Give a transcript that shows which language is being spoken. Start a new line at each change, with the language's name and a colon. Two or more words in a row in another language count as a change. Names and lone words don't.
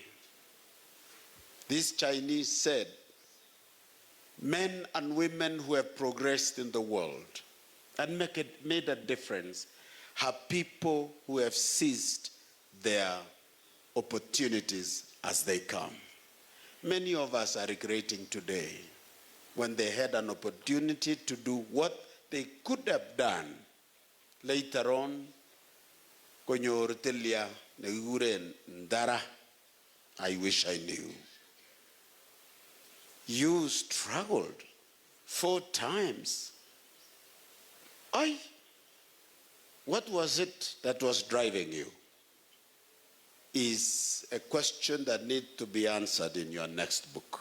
English: This Chinese said, men and women who have progressed in the world and made a difference are people who have seized their opportunities as they come. Many of us are regretting today when they had an opportunity to do what they could have done. Later on,
Kalenjin: konyor telia negure ndara.
English: I wish I knew. You struggled 4 times. What was it that was driving you? Is a question that needs to be answered in your next book.